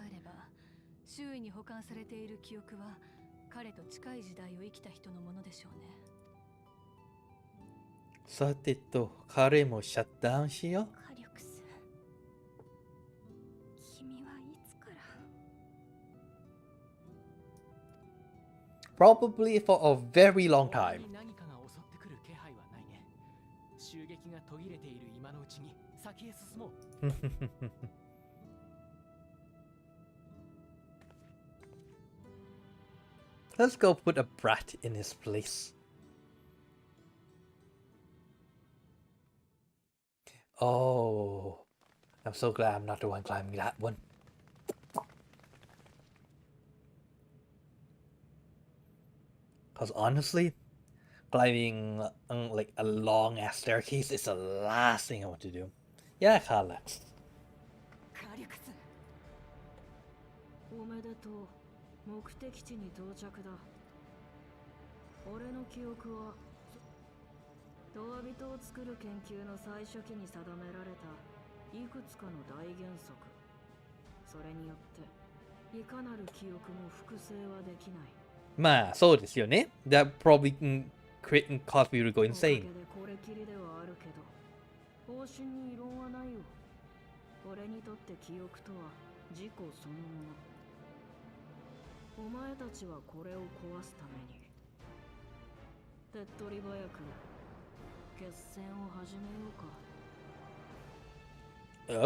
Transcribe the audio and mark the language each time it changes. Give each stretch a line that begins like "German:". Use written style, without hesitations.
Japanese: えれば周囲に保管されている記憶は彼と近い時代を生きた人のものでしょうね。さてと、彼もシャットダウンしよう。カリュクス、君はいつから？
English: Probably for a very long time.
Japanese: 何かが襲ってくる気配はないね。襲撃が途切れている今のうちに先へ進もう。
English: Let's go put a brat in his place. Oh, I'm so glad I'm not the one climbing that one. Because honestly, climbing like a long ass staircase is the last thing I want to do. Yeah, Carlex.
Japanese: カリュクス、おめでとう。目的地に到着だ。俺の記憶はトワ人を作る研究の最初期に定められたいくつかの大原則。それによっていかなる記憶も複製はできない。まあ、そうですよね。
English: That probably cause me to go insane.
Japanese: これきりではあるけど、方針に異論はないよ。俺にとって記憶とは自己そのもの。お前たちはこれを壊すために手っ取り早く決戦を始めようか。